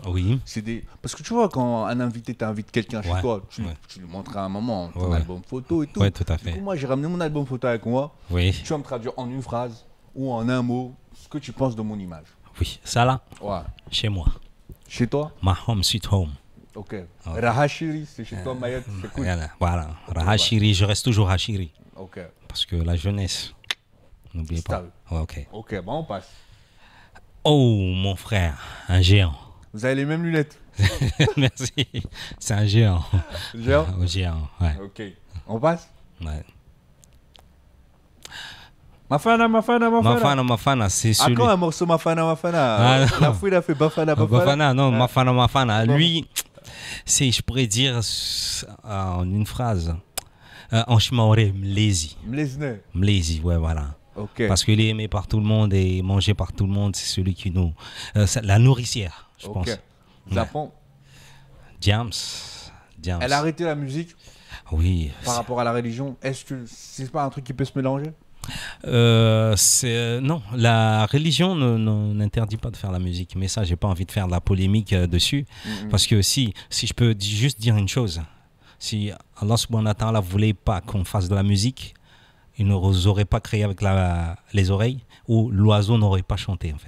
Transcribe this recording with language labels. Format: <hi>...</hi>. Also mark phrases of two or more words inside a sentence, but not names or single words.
<fr>Oui. C'est des... Parce que tu vois, quand un invité t'invite quelqu'un chez Ouais. toi, tu Ouais. lui montres à un moment ton Ouais. album photo et tout. Ouais, tout à Du fait. coup, moi, j'ai ramené mon album photo avec moi. Oui. Tu vas me traduire en une phrase ou en un mot ce que tu penses de mon image. Oui. Ça là, Ouais. chez moi. Chez toi?</fr> <en>My home, sweet home.</en> <fr>Ok. Rahashiri, c'est chez toi, Mayette, c'est cool. Voilà. Hachiri, je reste toujours Hachiri. Ok. Parce que la jeunesse, n'oubliez pas. Stable. Ouais, ok. Ok, bon, on passe. Oh, mon frère, un géant. Vous avez les mêmes lunettes. Merci. C'est un géant. Géant? Un géant, ouais. Ok. On passe? Ouais. Mafana. Mafana, c'est celui... Ah, quand un morceau Mafana? Ah, non. La fouille a fait Bafana. Bafana, non, Ah. Mafana. Bon. Lui, c'est, je pourrais dire en une phrase, en chimaoré, mlezi. Mlezi, ouais, voilà. Ok. Parce qu'il est aimé par tout le monde et mangé par tout le monde, c'est celui qui nous... c'est la nourricière, je pense. Japon. Diams. Elle a arrêté la musique Oui. par rapport à la religion. Est-ce que c'est pas un truc qui peut se mélanger? Non, la religion n'interdit pas de faire la musique, mais ça, j'ai pas envie de faire de la polémique dessus, parce que si je peux juste dire une chose, si</fr> <ar>الله سبحانه وتعالى</ar> <fr>voulait pas qu'on fasse de la musique, il ne nous aurait pas créé avec les oreilles, ou l'oiseau n'aurait pas chanté en fait.</fr>